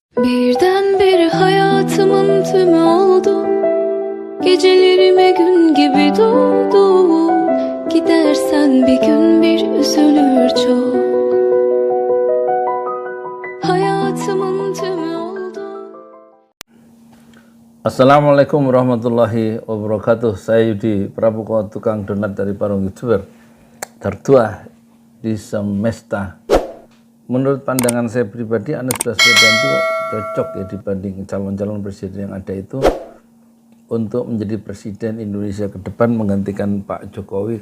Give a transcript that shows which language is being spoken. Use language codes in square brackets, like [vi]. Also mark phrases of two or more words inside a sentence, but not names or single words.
[tr] Birdenbire hayatımın tümü oldu. Gecelerime gün gibi doğdu. Gidersen bir gün bir üzülür çok. Hayatımın tümü oldu. [ar] السلام عليكم ورحمة الله وبركاته. [id] Saya Yudi Pramuko, tukang donat dari Parung YouTuber tertua di semesta. Menurut pandangan saya pribadi, Anies Baswedan itu cocok ya dibanding calon-calon presiden yang ada itu untuk menjadi presiden Indonesia ke depan menggantikan Pak Jokowi.